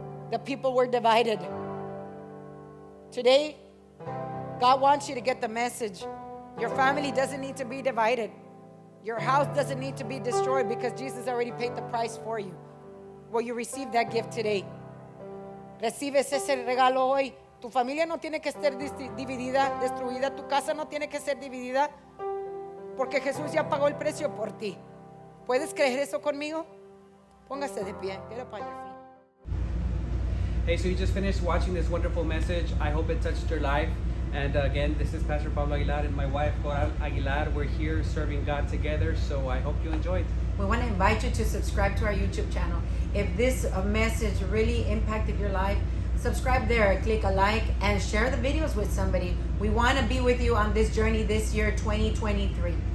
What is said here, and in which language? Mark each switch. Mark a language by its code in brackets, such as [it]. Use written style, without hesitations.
[en] The people were divided. Today, God wants you to get the message. Your family doesn't need to be divided. Your house doesn't need to be destroyed because Jesus already paid the price for you. Will you receive that gift today? [es] Recibes ese regalo hoy. Tu familia no tiene que estar dividida, destruida. Tu casa no tiene que ser dividida porque Jesús ya pagó el precio por ti. ¿Puedes creer eso conmigo? Póngase de pie. [en] Get up on your feet. Hey, so you just finished watching this wonderful message. I hope it touched your life. And again, this is Pastor Pablo Aguilar and my wife, Coral Aguilar. We're here serving God together, so I hope you enjoyed. We want to invite you to subscribe to our YouTube channel. If this message really impacted your life, subscribe there, click a like, and share the videos with somebody. We want to be with you on this journey this year, 2023.